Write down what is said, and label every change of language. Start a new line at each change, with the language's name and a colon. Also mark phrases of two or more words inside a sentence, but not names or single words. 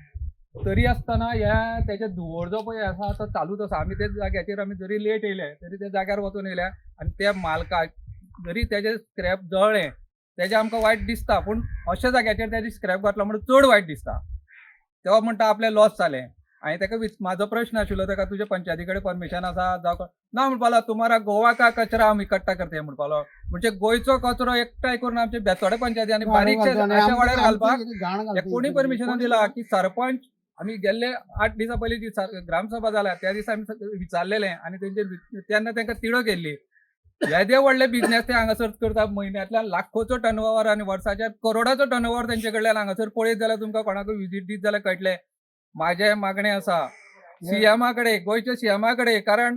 Konkani: तरी आसतना ह्या त्याचे धुंवर जो पळय आसा तो चालूच आसा आमी ते जाग्याचेर आमी जरी लेट येयले तरी त्या जाग्यार वचून येयल्या आनी त्या मालकाक जरी तेजे स्क्रॅप जळ्ळें तेजे आमकां वायट दिसता पूण अशा जाग्याचेर तेजे स्क्रॅप घातलो म्हणून चड वायट दिसता तेव्हा म्हणटा आपलें लॉस जालें हांवें ताका म्हाजो प्रश्न आशिल्लो ताका तुजे पंचायती कडेन परमिशन आसा जावं ना म्हणपालो
Hindi: तुम्हारा गोवा का कचरा हम इकट्ठा करते
Konkani: म्हणपालो म्हणजे गोंयचो कचरो एकठांय करून आमचे बेतोडे पंचायती आनी बारीकशे अशा वाड्यार घालपाक कोणी परमिशन दिला की सरपंच आम्ही गेल्ले 8 दिसा पयलीं ग्रामसभा जाल्या त्या दिसा आमी विचारलेलें आनी तेंचेर तेन्ना तांकां तिडो केल्ली येदे व्हडले बिझनेस ते हांगासर करता म्हयन्यांतल्यान लाखोचो टर्नओव्हर आनी वर्साच्या करोडाचो टर्नओव्हर तेंचे कडल्यान हांगासर पळयत जाल्यार तुमकां कोणाकूय विजीट दीत जाल्यार कळटलें माझे मागणें आसा सीएमा कडेन गोंयच्या सीएमा कडेन कारण